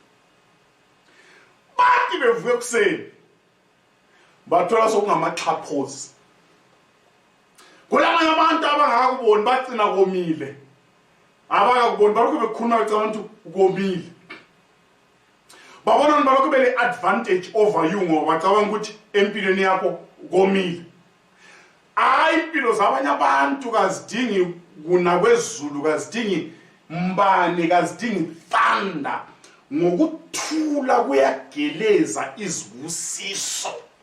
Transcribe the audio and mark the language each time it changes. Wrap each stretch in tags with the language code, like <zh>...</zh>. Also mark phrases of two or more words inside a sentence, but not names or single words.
<nd>Bathi bevuka ekuseni bathola sokungamaxhaphozi. Kulamanye abantu abangakuboni bacina komile, abakakuboni balokhu bekhuluma becabanga ukuthi ukomile. Babona balokhu bele</nd> <en>advantage over you</en> <nd>ngoba bacabanga ukuthi empilweni yakho komile. Hayi, impilo zabanye abantu kazidingi kuna kwezulu, kazidingi mbane, kazidingi thunder. Ngokuthula kuyageleza izibusiso.</nd>